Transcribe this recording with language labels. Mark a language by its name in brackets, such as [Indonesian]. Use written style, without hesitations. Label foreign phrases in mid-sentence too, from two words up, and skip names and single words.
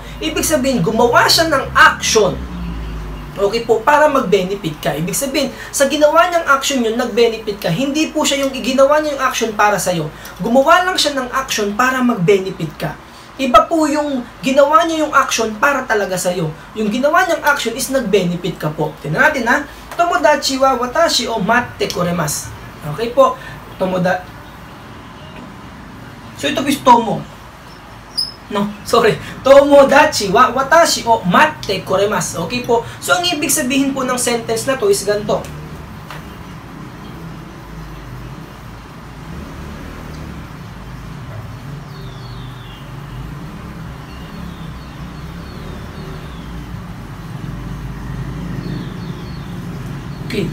[Filipino] Ibig sabihin, gumawa siya ng action. Okay po, para mag-benefit ka. Ibig sabihin, sa ginawa niyang action yun, nag-benefit ka. Hindi po siya yung ginawa niya yung action para sa'yo. Gumawa lang siya ng action para mag-benefit ka. Iba po yung ginawa niya yung action para talaga sa'yo. Yung ginawa niyang action is nag-benefit ka po. Tignan natin ha. [Japanese] 友達は私を待ってくれます. [Filipino] Okay po. So ito po is tomo. [English] No, sorry. [Japanese] 友達は私を待ってくれます. [Filipino] Okay po. So, ang ibig sabihin po ng sentence na to is ganito. Okay.